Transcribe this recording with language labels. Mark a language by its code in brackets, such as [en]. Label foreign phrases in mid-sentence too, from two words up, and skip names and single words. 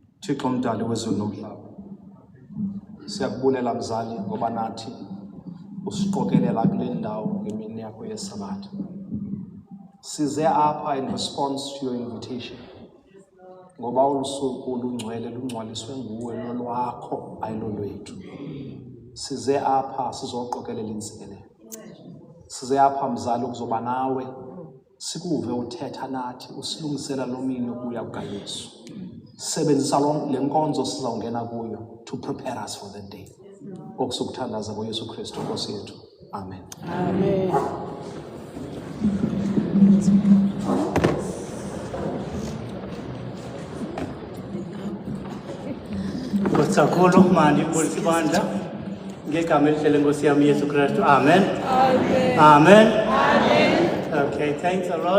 [xh] Thixo mdali wezulu nomhlaba, siyakubulela mzali ngoba nathi usiqokelela kule ndawo ngemini yakho yeSabatha. Size apha [en] in response to your invitation, [xh] ngoba ulusuku lungcwele lungcwaliswe nguwe lolwakho ayilolwethu. Size apha sizoqokelela intsikelelo. Size apha mzali ukuzoba nawe, sikuve uthetha nathi, usilungisela lo mini ukuya kukaYesu. Sebenzisa le nkonzo sizawungena kuyo [en] to prepare us for the day. [xh] Okusukuthandaza ngoYesu Kristu Nkosi yethu. Amen. Amen. Kusakhulu mani kulsibandla ngegama elihle Nkosi yami Yesu Kristu. Amen. Amen. Amen. Amen. [en] Okay, thanks a lot.